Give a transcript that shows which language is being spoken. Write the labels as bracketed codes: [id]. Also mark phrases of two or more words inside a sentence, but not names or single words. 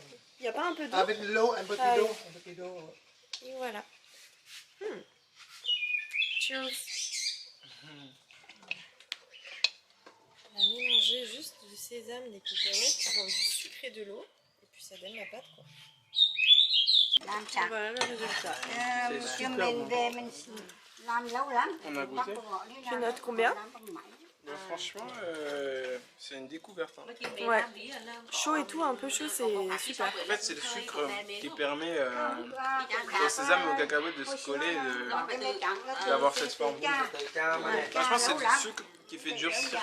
[fr] Il n'y a pas un peu d'eau? Avec de l'eau, un petit Ah, d'eau. oui. Un petit d'eau. Et voilà. Cheers. On a mélangé juste du sésame, des cacahuètes, dans du sucre et de l'eau. Et puis ça donne la pâte quoi. [vi] Làm sạch. [fr] Voilà le résultat. [vi] Chứ mình về mình làm lâu lắm. [fr] On a goûté. Tu notes combien? Bah, franchement, c'est une découverte. Hein. Ouais. Chaud et tout, un peu chaud, c'est super. En fait, c'est le sucre qui permet au sésame et au cacahuète de se coller, d'avoir cette forme. Franchement, c'est le sucre qui fait durcir.